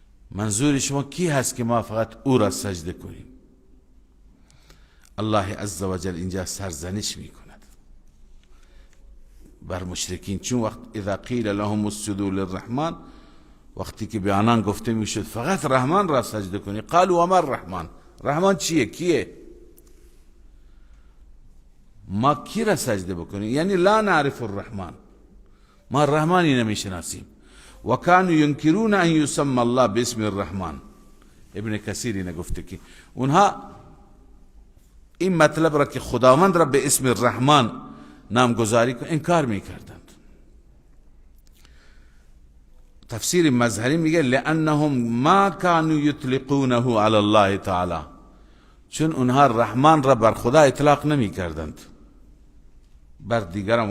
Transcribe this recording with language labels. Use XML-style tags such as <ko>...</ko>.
<fa>منظور شما کی هست که ما فقط او را سجده کنیم؟ الله عزوجل اینجا سرزنش می کند بر مشرکین، چون وقت</fa> <ar>اذا قیل لهم اسجدوا للرحمن،</ar> <fa>وقتی که به آنان گفته می شد فقط رحمان را سجده کنی،</fa> <ar>قالوا وما الرحمن،</ar> <fa>رحمان چیه؟ کیه؟ ما کی را سجده بکنیم؟ یعنی</fa> <ar>لا نعرف الرحمن،</ar> <fa>ما الرحمانی نمی شناسیم.</fa> <ar>و كانوا ينكرون ان يسمى الله باسم الرحمن.</ar> <fa>ابن کثیر اینه گفته که اونها این مطلب را که خداوند را به اسم الرحمن نامگذاری کن انکار میکردند. تفسیر مظهری میگه</fa> <ar>لانهم ما كانوا يطلقونه على الله تعالی،</ar> <fa>چون اونها رحمان را بر خدا اطلاق نمیکردند، بر دیگران.</fa>